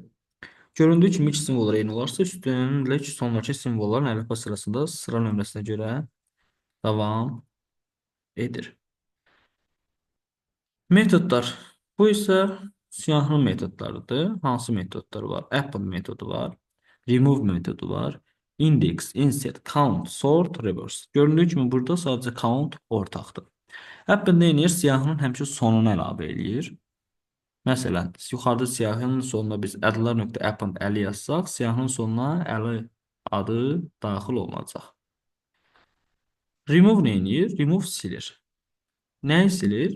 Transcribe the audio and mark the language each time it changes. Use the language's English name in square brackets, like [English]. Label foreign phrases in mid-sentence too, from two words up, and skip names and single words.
[Azerbaijani] Göründüyü kimi iki simvollar eyni olarsa, üstünlük sonraki simvolların əlifba sırasında sıra nömrəsinə görə davam edir. Metodlar. Bu isə siyahının metodlarıdır. Hansı metodlar var? Append metodu var. Remove metodu var. [English] Index, insert, count, sort, reverse. [Azerbaijani] Göründüyü kimi burada sadəcə count ortaqdır. Append nə edir? Siyahının həmişə sonunu əlavə edir. Məsələn, yuxarıda siyahının sonuna biz adlar.append əli yazsaq, siyahının sonuna əli adı daxil olunacaq. Remove nə edir? Remove silir. Nə silir?